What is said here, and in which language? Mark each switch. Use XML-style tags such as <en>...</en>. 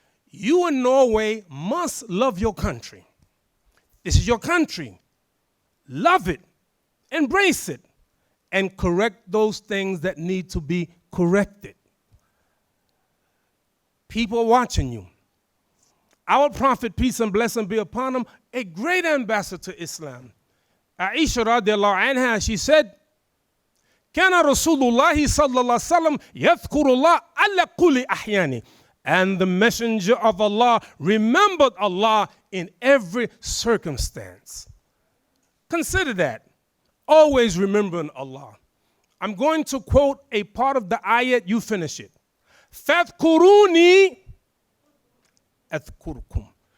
<en>You in Norway must love your country. This is your country. Love it. Embrace it. and correct those things that need to be corrected. People are watching you. Our Prophet, peace and blessing be upon him, a great ambassador to Islam.</en> <ar>Aisha radiallahu anha,</ar> <en>she said,</en> <ar>كان رسول الله صلى الله عليه وسلم يذكر الله على كل أحيانه.</ar> <en>And the messenger of Allah remembered Allah in every circumstance. Consider that. Always remembering Allah. I'm going to quote a part of the ayat, you finish it.</en> <ar>فَاذْكُرُونِي أَذْكُرْكُمْ.</ar>